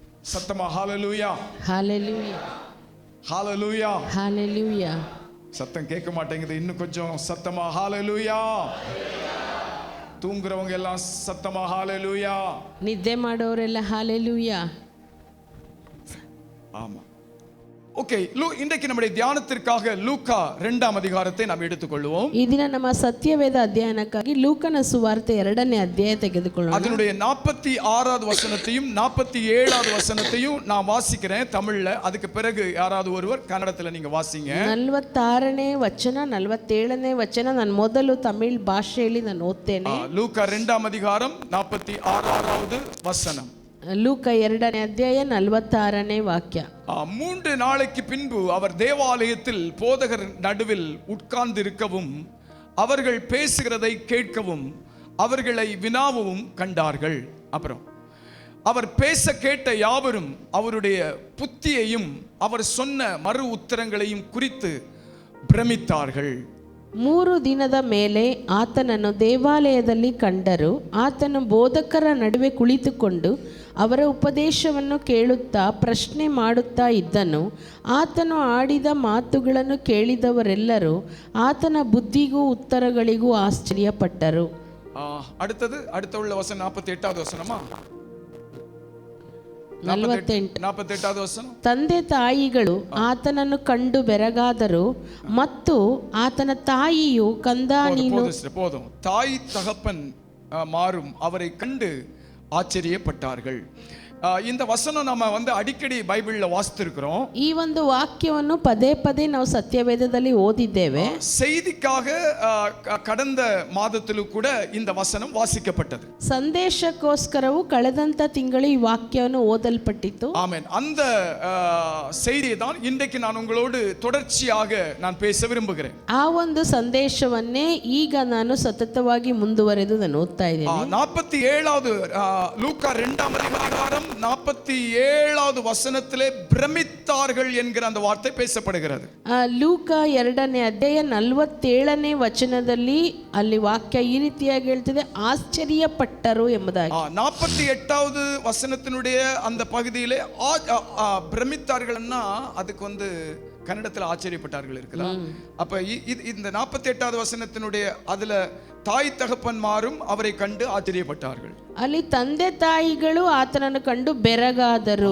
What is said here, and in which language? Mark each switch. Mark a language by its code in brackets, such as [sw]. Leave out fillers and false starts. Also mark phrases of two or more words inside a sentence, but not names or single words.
[ta] சத்தமா ஹalleluya ஹalleluya ஹalleluya ஹalleluya. சத்தம் கேட்க மாட்டேங்குது, இன்னும் கொஞ்சம் சத்தமா ஹalleluya. தூங்குறவங்க எல்லாம் சத்தமா ஹalleluya. [kn] ನಿದ್ದೆ ಮಾಡೋರೆಲ್ಲ ஹalleluya. [ta] ஆமா. ஓகே, இன்றைக்கு நம்முடைய தியானத்திற்காக லூக்கா 2ஆம் அதிகாரத்தை நாம் எடுத்துக்கொள்வோம். [kn] ಈ ದಿನ ನಮ್ಮ ಸತ್ಯವೇದ ಅಧ್ಯಯನಕ್ಕಾಗಿ ಲೂಕನ ಸುವಾರ್ತೆ 2ನೇ ಅಧ್ಯಾಯ ತೆಗೆದುಕೊಳ್ಳೋಣ. [ta] அதனுடைய 46வது வசனத்தையும் 47வது வசனத்தையும் நான் வாசிக்கிறேன் தமிழ்ல. அதுக்கு பிறகு யாராவது ஒருவர் கன்னடத்துல நீங்க வாசிங்க. [kn] 46ನೇ ವಚನ 47ನೇ ವಚನ ನಾನು ಮೊದಲು ತಮಿಳ್ ಭಾಷೆಯಲ್ಲಿ ನಾನು ಓದ್ತೇನೆ. [ta] லூக்கா 2ஆம் அதிகாரம் 46வது வசனம். [kn] ಲೂಕ 2ನೇ ಅಧ್ಯಾಯ 46ನೇ ವಾಕ್ಯ. [ta] 3 நாளைக்கு பின்பு அவர் தேவாலயத்தில் போதகர் நடுவில் உட்கார்ந்திருக்கவும் அவர்கள் பேசுகிறதை கேட்கவும் அவர்களை வினாவும் கண்டார்கள். அப்புறம் அவர் பேச கேட்ட யாவரும் அவருடைய புத்தியையும் அவர் சொன்ன மறு உத்தரங்களையும் குறித்து பிரமித்தார்கள். [kn] 3 ದಿನದ ಮೇಲೆ ಆತನನ್ನು ದೇವಾಲಯದಲ್ಲಿ ಕಂಡರು. ಆತನು ಬೋಧಕರ ನಡುವೆ ಕುಳಿತುಕೊಂಡು ಅವರ ಉಪದೇಶವನ್ನು ಕೇಳುತ್ತಾ ಪ್ರಶ್ನೆ ಮಾಡುತ್ತಾ ಇದ್ದನು. ಆತನು ಆಡಿದ ಮಾತುಗಳನ್ನು ಕೇಳಿದವರೆಲ್ಲರೂ ಆತನ ಬುದ್ಧಿಗೂ ಉತ್ತರಗಳಿಗೂ ಆಶ್ಚರ್ಯಪಟ್ಟರು. [ta] அடுத்த உள்ள வசனம் 48வது வசனமா? 48வது வசனம். [kn] ತಂದೆ ತಾಯಿಗಳು ಆತನನ್ನು ಕಂಡು ಬೆರಗಾದರು ಮತ್ತು ಆತನ ತಾಯಿಯು ಕಂದ ನೀನು. [ta] போதும். தாய் தகப்பன் மாறும் அவரை கண்டு ஆச்சரியப்பட்டார்கள். இந்த வசனம் நம்ம அடிக்கடி பைபிள்ல வாசித்திருக்கிறோம். [kn] ಈ ಒಂದು ವಾಕ್ಯವನ್ನು ಪದೇ ಪದೇ ನಾವು ಸತ್ಯವೇದದಲ್ಲಿ ಓದಿದ್ದೇವೆ. [ta] செய்திக்காக கடந்த [kn] ಮಾದದಲ್ಲೂ ಕೂಡ [ta] இந்த வசனம் வாசிக்கப்பட்டது. [kn] ಸಂದೇಶಕ್ಕೋಸ್ಕರವೂ ಕಳೆದಂತ ತಿಂಗಳು ಈ ವಾಕ್ಯವನ್ನು ಓದಲ್ಪಟ್ಟಿತು. ಆಮೆನ್. [ta] அந்த செய்தியை தான் இன்றைக்கு நான் உங்களோடு தொடர்ச்சியாக நான் பேச விரும்புகிறேன். [kn] ಆ ಒಂದು ಸಂದೇಶವನ್ನೇ ಈಗ ನಾನು ಸತತವಾಗಿ ಮುಂದುವರೆದು ನಾನು ಓದ್ತಾ ಇದ್ದೇನೆ. [ta] 47வது லூக்கா 2ஆம் அதிகாரம் 47வது வசனத்திலே பிரமித்தார்கள் என்கிற அந்த வார்த்தை பேசப்படுகிறது. [kn] ಲೂಕ 2ನೇ ಅಧ್ಯಾಯ 47ನೇ ವಚನದಲ್ಲಿ ಅಲ್ಲಿ ವಾಕ್ಯ ಈ ರೀತಿಯಾಗಿ ಹೇಳ್ತಿದೆ, ಆಶ್ಚರ್ಯಪಟ್ಟರು ಎಂಬುದಾಗಿ. [ta] 48வது வசனத்தினுடைய அந்த பகுதியிலே பிரமித்தார்கள்னா அதுக்கு கன்னடத்தில் ஆச்சரியப்பட்டார்கள் இருக்கலாம். அப்ப இந்த 48வது வசனத்தினுடைய அதுல தாய் தகப்பன்மாரும் அவரை கண்டு ஆச்சரியப்பட்டார்கள். [kn] ಅಲ್ಲಿ ತಂದೆ ತಾಯಿಗಳು ಆತನನ್ನು ಕಂಡು ಬೆರಗಾದರು.